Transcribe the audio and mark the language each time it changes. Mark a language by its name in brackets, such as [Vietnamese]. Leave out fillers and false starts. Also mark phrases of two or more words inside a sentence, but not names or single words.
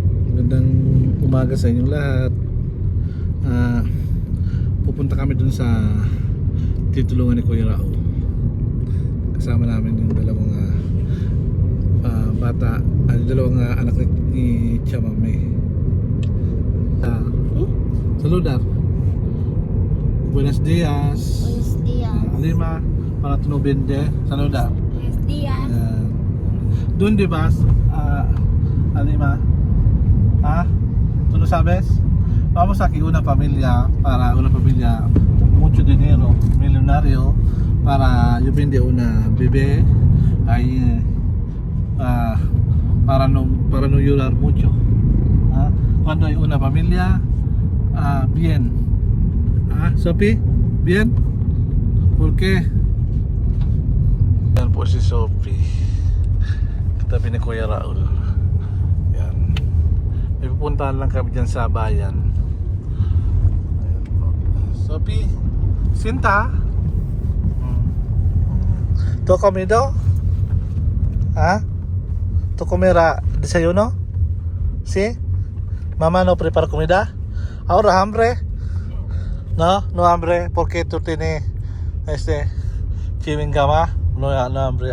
[Filipino] Magandang umaga sa inyong lahat. Pupunta kami dun sa titulungan ni Kuya Raul. Kasama namin yung dalawang bata, dalawang anak ni Chamame. [Spanish] Saludar. Buenos días. Buenos días. Lima para tu no vende. Saludar. Buenos días. ¿Dónde vas, Alima? ¿Tú no sabes? Vamos aquí una familia, para una familia mucho dinero, millonario, para yo vende una bebé ahí, para no llorar mucho. Cuando hay una familia bien. Sophie, bien. ¿Por qué? [Filipino] Yan po si Sophie, katabi ni Kuya Raul. Yan. May pupuntahan lang kami dyan sa bayan. Ayan po. Sophie, Sinta? [Spanish] ¿Tu comido? ¿Tu comerá desayuno? ¿Sí? ¿Mamá no prepara comida? ¿Ahora hambre? No hambre, porque tú tienes [English] chewing gum, [Spanish] no hambre.